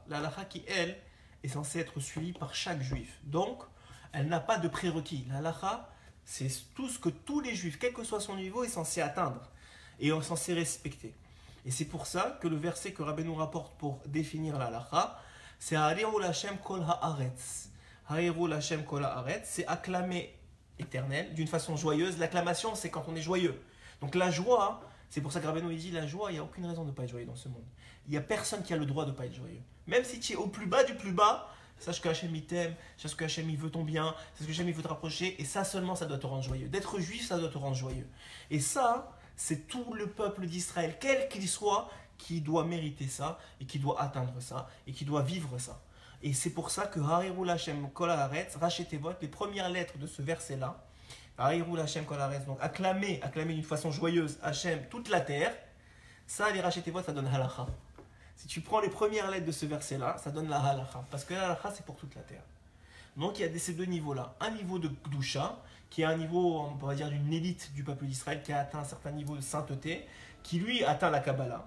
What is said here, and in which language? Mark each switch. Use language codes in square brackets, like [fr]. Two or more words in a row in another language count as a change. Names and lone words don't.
[fr] La halacha qui, elle, est censée être suivie par chaque juif. Donc, elle n'a pas de prérequis. La halacha, c'est tout ce que tous les juifs, quel que soit son niveau, est censé atteindre et est censé respecter. Et c'est pour ça que le verset que Rabbeinu rapporte pour définir la halacha, c'est [he] הריעו לה' כל הארץ. הריעו לה' כל הארץ, [fr] c'est acclamer éternel d'une façon joyeuse. L'acclamation, c'est quand on est joyeux. Donc la joie, c'est pour ça que Rabbeinu dit la joie, il n'y a aucune raison de ne pas être joyeux dans ce monde. Il n'y a personne qui a le droit de ne pas être joyeux. Même si tu es au plus bas du plus bas, sache que Hachem il t'aime, sache que Hachem il veut ton bien, sache que Hachem il veut te rapprocher, et ça seulement ça doit te rendre joyeux. D'être juif, ça doit te rendre joyeux. Et ça, c'est tout le peuple d'Israël, quel qu'il soit, qui doit mériter ça, et qui doit atteindre ça, et qui doit vivre ça. Et c'est pour ça que [he] הריעו לה' כל הארץ, [fr] rachetez-vous, les premières lettres de ce verset-là, [he] הריעו לה' כל הארץ, [fr] donc acclamer d'une façon joyeuse Hachem toute la terre, ça, les rachetez-vous, ça donne halacha. Si tu prends les premières lettres de ce verset-là, ça donne la halacha, parce que la halacha, c'est pour toute la terre. Donc il y a ces deux niveaux-là. Un niveau de Gdusha, qui est un niveau, on va dire, d'une élite du peuple d'Israël, qui a atteint un certain niveau de sainteté, qui lui atteint la Kabbalah.